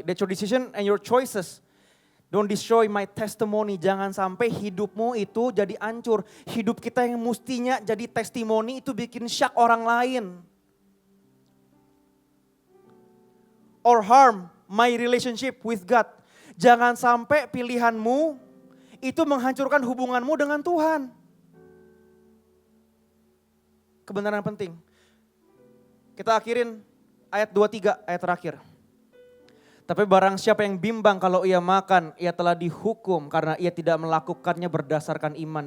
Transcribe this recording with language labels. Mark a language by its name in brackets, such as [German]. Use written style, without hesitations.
[English] That your decision and your choices don't destroy my testimony. [Indonesian] Jangan sampai hidupmu itu jadi hancur. Hidup kita yang mestinya jadi testimoni itu bikin syak orang lain. [English] Or harm my relationship with God. [Indonesian] Jangan sampai pilihanmu itu menghancurkan hubunganmu dengan Tuhan. Kebenaran penting. Kita akhirin ayat 23, ayat terakhir. Tapi barang siapa yang bimbang kalau ia makan, ia telah dihukum karena ia tidak melakukannya berdasarkan iman.